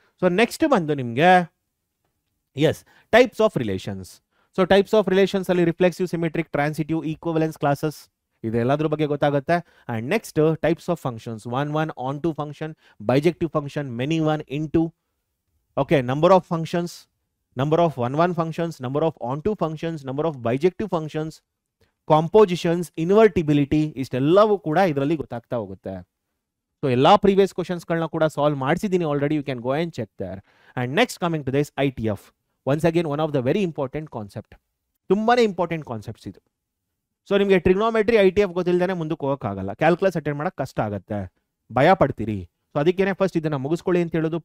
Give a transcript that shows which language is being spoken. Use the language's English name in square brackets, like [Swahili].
[Kannada] So next ಬಂದು ನಿಮಗೆ types of relations. So types of relations ಅಲ್ಲಿ ರಿಫ್ಲೆಕ್ಸಿವ್, ಸಿಮೆಟ್ರಿಕ್, ಟ್ರಾನ್ಸಿಟಿವ್, ಈಕ್ವಿವೆಲೆನ್ಸ್ ಕ್ಲಾಸಸ್ ಇದೆಲ್ಲದ್ರ ಬಗ್ಗೆ ಗೊತ್ತಾಗುತ್ತೆ. And next types of functions: 1 1 on 2 function, bijective function, many 1 into. [English] Okay, number of functions, number of 1 1 functions, number of on 2 functions, number of bijective functions, compositions, invertibility, [Kannada] ಇಷ್ಟೆಲ್ಲವೂ ಕೂಡ ಇದರಲ್ಲಿ ಗೊತ್ತಾಗ್ತಾ ಹೋಗುತ್ತೆ. So ಎಲ್ಲಾ previous ಕ್ವಶನ್ಸ್ಗಳನ್ನ ಕೂಡ solve ಮಾಡಿಸಿದ್ದೀನಿ already. [English] You can go and check there. And next coming to this ITF, once again one of the very important concept. [Kannada] ತುಂಬಾನೇ important concepts ಇದು. So ನಿಮಗೆ trigonometry ITF ಗೊತ್ತಿಲ್ಲದೇ ಮುಂದಕ್ಕೆ ಹೋಗೋಕ್ಕಾಗಲ್ಲ. ಕ್ಯಾಲ್ಕುಲಸ್ ಅಟೆಂಡ್ ಮಾಡಕ್ಕೆ ಕಷ್ಟ ಆಗುತ್ತೆ, ಭಯ ಪಡ್ತೀರಿ. ಸೊ ಅದಕ್ಕೇನೆ ಫಸ್ಟ್ ಇದನ್ನ ಮುಗಿಸ್ಕೊಳ್ಳಿ ಅಂತ ಹೇಳೋದು.